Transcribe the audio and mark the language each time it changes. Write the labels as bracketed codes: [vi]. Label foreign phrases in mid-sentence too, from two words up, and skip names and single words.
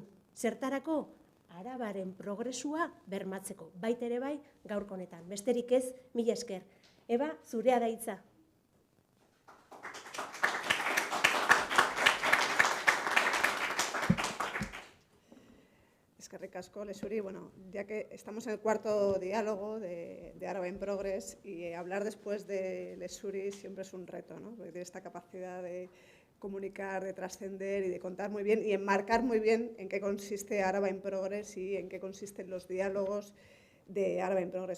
[eu] Zertarako Arabaren progresua bermatzeko, baita ere bai gaurko honetan. Besterik ez, mila esker. Eba, zurea da hitza. Eskerrik asko, Lexuri. [es] Bueno, ya que estamos en el cuarto diálogo de Araba in Progress y hablar después de Lexuri siempre es un reto, ¿no? Porque tiene esta capacidad de comunicar, de trascender y de contar muy bien y enmarcar muy bien en qué consiste Araba in Progress y en qué consisten los diálogos de Araba in Progress.